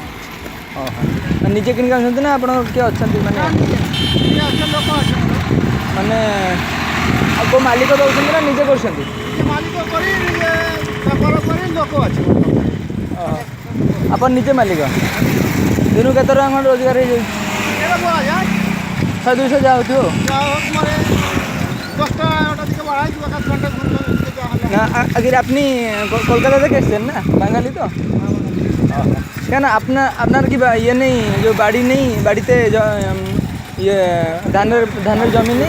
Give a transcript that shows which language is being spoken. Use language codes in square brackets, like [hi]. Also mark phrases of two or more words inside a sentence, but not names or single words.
[or] ଓହୋ, ନିଜେ କିଣିକି ଆଣୁଛନ୍ତି ନା ଆପଣଙ୍କର କିଏ ଅଛନ୍ତି ମାନେ ମାନେ ଆଉ କେଉଁ ମାଲିକ ଦେଉଛନ୍ତି ନା ନିଜେ କରୁଛନ୍ତି? ଆପଣ ନିଜେ ମାଲିକ? ଦିନକୁ କେତେ ଟଙ୍କା ଖଣ୍ଡେ ରୋଜଗାର ହେଇଯାଉଛି? 100-200 ଯାହା ହେଉଥିବ না। [bn] আগে আপনি কলকাতা থেকে এসছেন না? বাঙালি তো? কেন আপনার কি ইয়ে নেই, যে বাড়ি নেই, বাড়িতে ইয়ে ধানের জমি নেই?